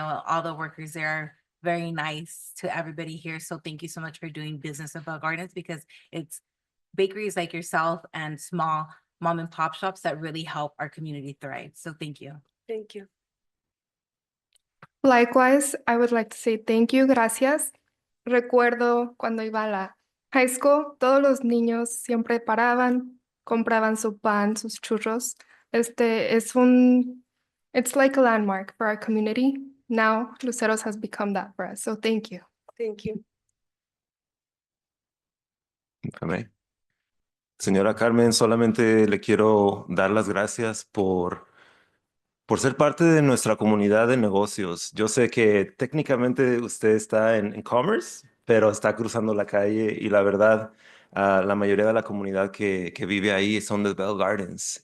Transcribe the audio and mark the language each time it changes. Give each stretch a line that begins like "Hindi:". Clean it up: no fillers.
English: All the workers there are very nice to everybody here. So thank you so much for doing business at Bell Gardens, because it's bakeries like yourself and small mom and pop shops that really help our community thrive. So thank you. Thank you. Likewise, I would like to say thank you, gracias.
Spanish: Recuerdo cuando iba a la high school, todos los niños siempre paraban, compraban su pan, sus churros.
English: It's like a landmark for our community. Now, Lucero's has become that for us. So thank you. Thank you.
Spanish: Amén. Señora Carmen, solamente le quiero dar las gracias por por ser parte de nuestra comunidad de negocios. Yo sé que técnicamente usted está en Commerce, pero está cruzando la calle y la verdad, la mayoría de la comunidad que vive ahí son de Bell Gardens.